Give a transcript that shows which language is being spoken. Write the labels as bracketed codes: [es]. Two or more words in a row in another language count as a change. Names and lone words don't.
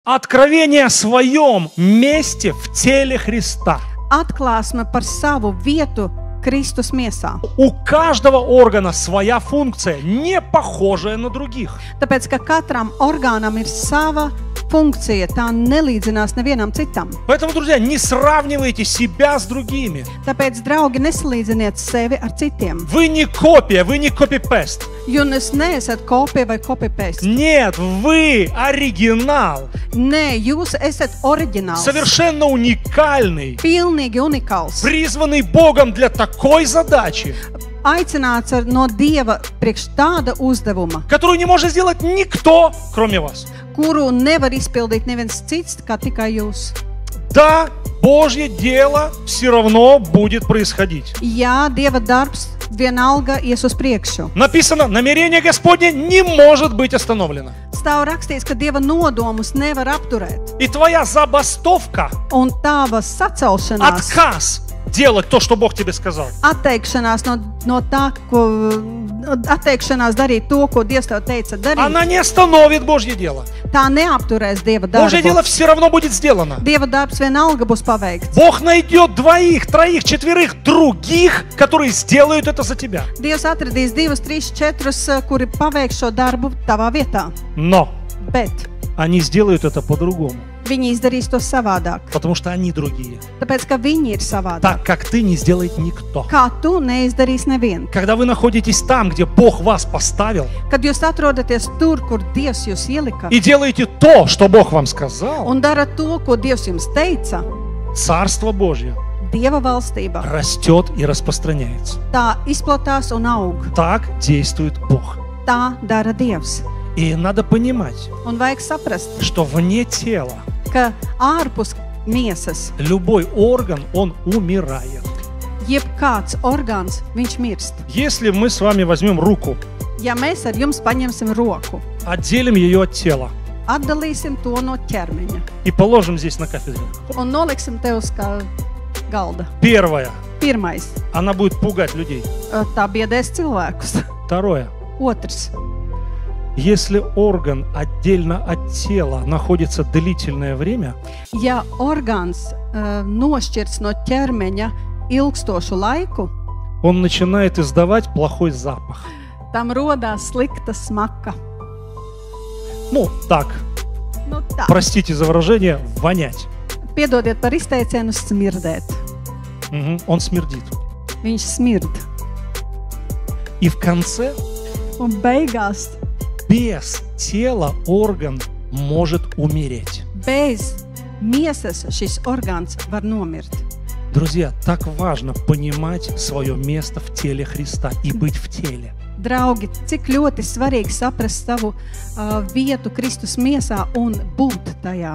[ru] Откровение о своем месте в теле Христа. [lv] Atklāsme par savu vietu Kristus miesā. [ru] У каждого органа своя функция, не похожая на других. [lv] Tāpēc, ka katram orgānam ir sava funkcija, tā nelīdzinās nevienam citam. [ru] Поэтому, друзья, не сравнивайте себя с другими. [lv] Tāpēc, draugi, nesalīdziniet sevi ar citiem. [ru] Вы не копия, вы не копипест. [lv] Jūs neesat kopija vai copy-paste. [ru] Нет, вы оригинал. [lv] Nē, jūs esat oriģināls. [ru] Совершенно уникальный. [lv] Pilnīgi unikāls. [ru] Призванный Богом для такой задачи, [lv] Aicināts no Dieva priekš tāda uzdevuma, [ru] которую не может сделать никто, кроме вас. [lv] kuru nevar izpildīt neviens cits, kā tikai jūs. [ru] Да, Божье дело все равно будет происходить. [lv] Jā, Dieva darbs vienalga ies uz priekšu. [ru] Написано, намерение Господне не может быть остановлено. [lv] Stāv rakstīts, ka Dieva nodomus nevar apturēt. [ru] И твоя забастовка, [lv] Un tava sacelšanās, [ru] отказ делать то, что Бог тебе сказал, [lv] atteikšanās no tā, atteikšanās darīt to, ko Dievs tev teica darīt, [ru] она не остановит Божье дело. [lv] tā neapturēs Dieva [ru] Божье дело [lv] darbu. [ru] все равно будет сделано. [lv] Dieva darbs vienalga būs paveikts. [ru] Бог найдет 2, 3, 4 других, которые сделают это за тебя. [lv] Dievs atradīs 2, 3, 4, kuri paveiks šo darbu tavā vietā. [ru] Но [lv] Bet [ru] они сделают это по-другому, [lv] viņi izdarīs to savādāk, [ru] потому что они другие. [lv] tāpēc, ka viņi ir savādāk. [ru] Так, как ты, не сделает никто. [lv] Kā tu neizdarīs nevienu. [ru] Когда вы находитесь там, где Бог вас поставил, [lv] Kad jūs atrodaties tur, kur Dievs jūs ielika, [ru] и делаете то, что Бог вам сказал, [lv] un darat to, ko Dievs jums teica, [ru] Царство Божье [lv] Dieva valstība, [ru] растет и распространяется. [lv] tā izplatās un aug. [ru] Так действует Бог. [lv] Tā dara Dievs. [ru] И надо понимать, [lv] Un vajag saprast, [ru] что вне тела [lv] ka ārpus miesas [ru] любой орган, он умирает. [lv] jebkāds orgāns, viņš mirst. [ru] Если мы с вами возьмем руку, [lv] Ja mēs ar jums paņemsim roku, [ru] отделим ее от тела [lv] atdalīsim to no ķermeņa [ru] и положим здесь на кафедре, [lv] un noliksim tev uz kā galda. [ru] первое, [lv] Pirmais, [ru] она будет пугать людей. [lv] tā biedēs cilvēkus. [ru] Второе, [lv] Otrs, [ru] если орган отдельно от тела находится длительное время, [lv] ja orgāns nošķirts no ķermeņa ilgstošu laiku, [ru] он начинает издавать плохой запах. [lv] tam rodās slikta smaka. [ru] Ну, так, [lv] Nu tā, [ru] простите за выражение, вонять. [lv] piedodiet par izteicienu smirdēt. [ru] Он смердит. [lv] Viņš smird. [ru] И в конце, [lv] Un beigās, [ru] без тела орган может умереть. [lv] bez miesas šis orgāns var nomirt. [ru] Друзья, так важно понимать свое место в теле Христа и быть в теле. [lv] Draugi, cik ļoti svarīgi saprast savu vietu Kristus miesā un būt tajā.